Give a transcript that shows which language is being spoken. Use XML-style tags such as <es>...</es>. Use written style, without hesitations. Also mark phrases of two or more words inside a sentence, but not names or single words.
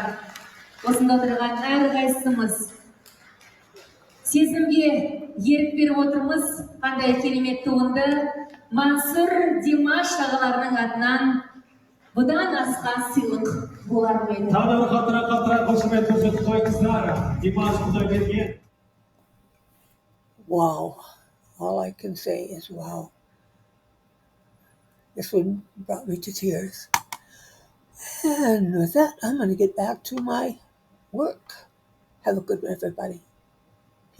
<kk>Осында отырған әрқайсымыз сезімге ерік беріп отырмыз. Қандай керемет туынды. Мансур, Димаш ағаларының атынан бұдан асқан сыйлық болар ма еді? Тағы бір қалтыра қошемет көрсетіп қойыңыздар. Димаш Құдайберген.</kk> <en>Wow. All I can say is wow. This one brought me to tears. And with that, I'm going to get back to my work. Have a good one, everybody.</en>